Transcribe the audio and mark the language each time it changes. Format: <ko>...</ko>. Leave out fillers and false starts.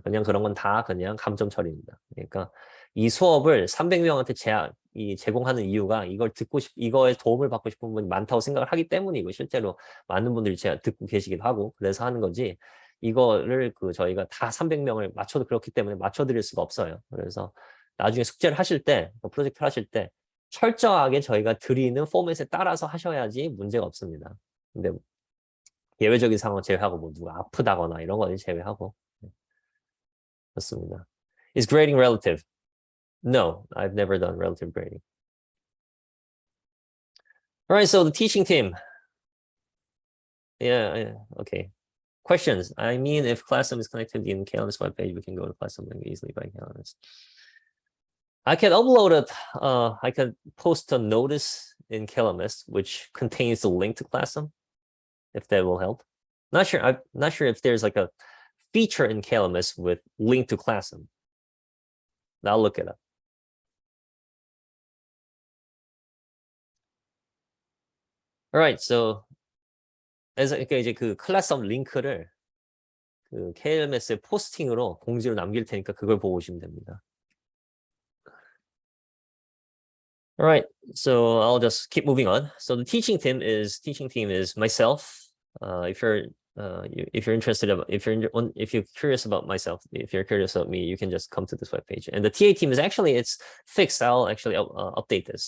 <ko>그냥 그런 건 다 그냥 감점 처리입니다. 그러니까 이 수업을 300명한테 제공하는 이유가 이거에 도움을 받고 싶은 분이 많다고 생각을 하기 때문이고, 실제로 많은 분들이 듣고 계시기도 하고 그래서 하는 거지, 이거를 저희가 다 300명을 그렇기 때문에 맞춰드릴 수가 없어요. 그래서 나중에 숙제를 하실 때, 프로젝트를 하실 때 철저하게 저희가 드리는 포맷에 따라서 하셔야지 문제가 없습니다. 근데 예외적인 상황 제외하고 누가 아프다거나 이런 거는 제외하고. 그렇습니다.</ko> <en>Is grading relative? No, I've never done relative grading. All right, so the teaching team. Yeah, okay. Questions? I mean, if Classroom is connected in Calendars webpage, we can go to Classroom link easily by Calendars. I can upload it. I can post a notice in Calendars which contains the link to Classroom, if that will help. I'm not sure if there's like a feature in Calendars with link to Classroom. I'll look it up. Alright, so</en> <ko>그러니까 이제 그 클래스업 링크를 그 KLMS의 포스팅으로 공지로 남길 테니까 그걸 보고 오시면 됩니다.</ko> <en>All right, so I'll just keep moving on. So the teaching team is myself. If you're interested if you're curious about myself, if you're curious about me, you can just come to this webpage. And the TA team is actually it's fixed. I'll actually update this.</en>